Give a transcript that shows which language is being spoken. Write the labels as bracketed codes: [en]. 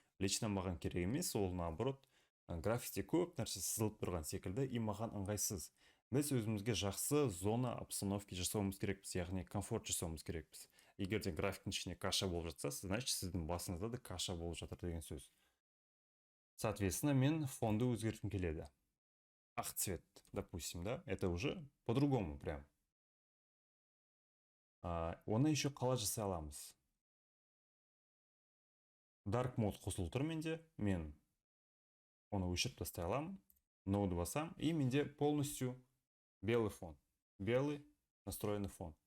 [kk] Лично маған керек емес, ол наоборот, графикте көп нәрсе сызылып тұрған секілді, и маған ыңғайсыз. Біз өзімізге жақсы зона обстановки жасауымыз керекпіз, яғни комфорт жасауымыз керекпіз. Егер де графиктің ішіне каша болып жатса, значит, сіздің басыңызда да каша болып жатыр деген сөз. Соответственно, мен фонды өзгерткім келеді. [ru] Ақ цвет, допустим, да, это уже по-другому прям. [kk] Оны еще қалай жасай аламыз? Dark mode қосылып тұр менде, мен оны өшіріп тастай аламын, ноуды басам, и менде [ru] полностью белый фон, белый настроенный фон.